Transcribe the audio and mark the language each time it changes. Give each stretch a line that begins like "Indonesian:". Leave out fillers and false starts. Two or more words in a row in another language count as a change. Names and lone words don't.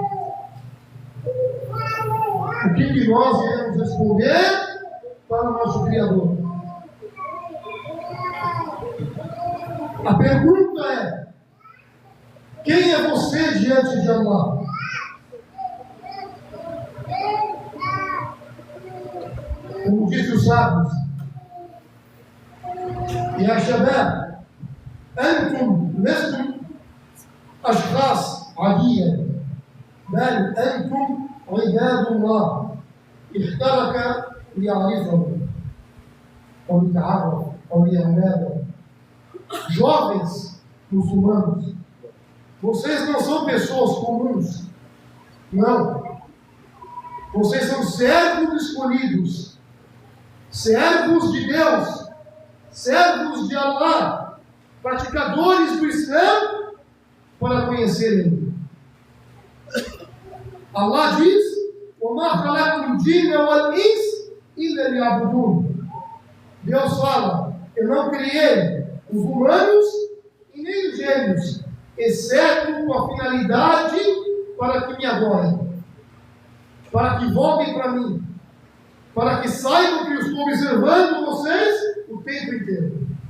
Portuguese: O que nós iremos responder para o nosso Criador? A pergunta é: quem é você diante de Allah? Como dizem os sábios,
Arabic: يا شباب أنتم لستم أشخاص عادية بل أنتم عباد الله اخترك ليعرفه أو ليتعرف أو ليعبده.
Portuguese: Jovens muçulmanos, vocês não são pessoas comuns, não. Vocês são servos escolhidos, servos de Deus, servos de Allah, praticadores do Islã, para conhecer Ele. Allah diz:
Arabic: وَمَا خَلَقْتُ الْجِنَّ وَالْإِنسَ إِلَّا لِيَعْبُدُونِ.
Portuguese: Deus fala: eu não criei os humanos e nem os gênios, exceto com a finalidade para que me adorem, para que voltem para mim, para que saibam que eu estou observando vocês o tempo inteiro.